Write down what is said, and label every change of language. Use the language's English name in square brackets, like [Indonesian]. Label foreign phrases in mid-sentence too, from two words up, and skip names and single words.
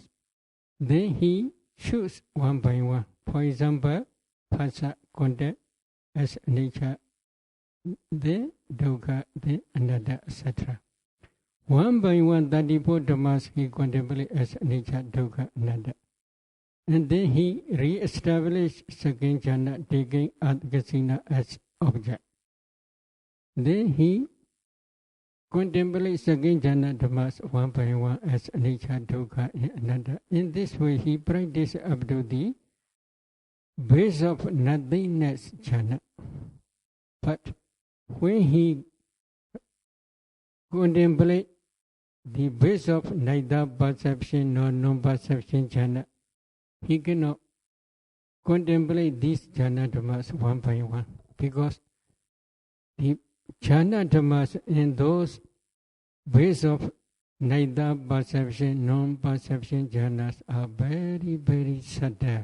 [English] Then he chooses one by one. For example, phasa, contact, as nature, then dukkha, then anatta, etc. One by one, [Pali] Tadipo Dhammas [English] he contemplates as nature, dukkha, anatta. And then he re-establishes second jhana, taking adhikasina as object. Then he contemplates second [Pali] jhana dhammas [English] one by one as anicca, dukkha, and anatta. In this way, he practices up to the base of nothingness jhana. But when he contemplates the base of neither perception nor non-perception jhana, he cannot contemplate these [Pali] jhana dhammas [English] one by one, because the [Pali] jhana dhammas [English] in those base of neither perception, non-perception jhanas are very, very subtle.